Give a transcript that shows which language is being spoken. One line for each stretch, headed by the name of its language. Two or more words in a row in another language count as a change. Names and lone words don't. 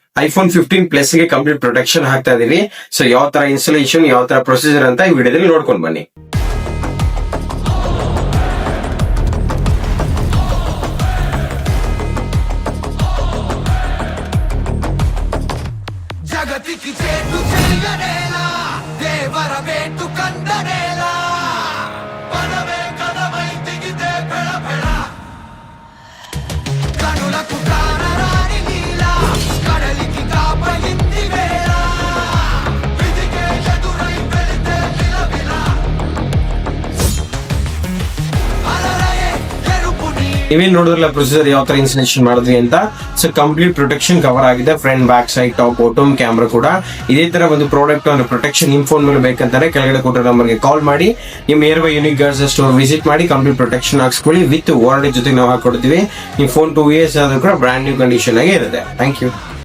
Kannada: iPhone 15 ಪ್ಲಸ್ ಗೆ
English: complete protection
Kannada: ಹಾಕ್ತಾ ಇದೀವಿ. ಸೊ ಯಾವ ತರ ಇನ್ಸ್ಟಾಲೇಷನ್, ಯಾವ ತರ ಪ್ರೊಸೀಜರ್ ಅಂತ ಈ ವಿಡಿಯೋದಲ್ಲಿ ನೋಡ್ಕೊಂಡು ಬನ್ನಿ.
Telugu: జగతికి చేటు చేయనేలా దేవర వేటు కందనేలా పడవే కదమై దిగితే పెడ పెడ కనులకు కానరాని నీలా కడలికి కాపయింది వేళ విధికే ఎదురై వెళితే విలవిల అలలయే ఎరుపు నీ
Kannada: ನೀವೇನ್ ನೋಡಿದ್ರಲ್ಲ ಪ್ರೊಸೀಜರ್ ಯಾವ ತರ ಇನ್ಸ್ಟಾಲೇಷನ್ ಮಾಡಿದ್ವಿ ಅಂತ.
English: so complete protection cover
Kannada: ಆಗಿದೆ,
English: front back side top bottom camera
Kannada: ಕೂಡ. ಇದೇ ತರ ಒಂದು ಪ್ರಾಡಕ್ಟ್ ಅಂದ್ರೆ ಪ್ರೊಟೆಕ್ಷನ್ ನಿಮ್ ಫೋನ್ ಮೇಲೆ ಬೇಕಂತಾರೆ ಕೆಳಗಡೆ ಕೊಟ್ಟಿರೋ ನಂಬರ್ಗೆ ಕಾಲ್ ಮಾಡಿ ನಿಮ್
English: near by Unique Girls store visit
Kannada: ಮಾಡಿ
English: complete protection
Kannada: ಹಾಕ್ಸ್ಕೊಳ್ಳಿ.
English: with warranty
Kannada: ಜೊತೆ ನಾವು ಹಾಕೊಡ್ತೀವಿ. ನಿಮ್ ಫೋನ್ 2 years ಆದ್ರೂ ಕೂಡ
English: brand new condition
Kannada: ಆಗಿ ಇರುತ್ತೆ.
English: thank you.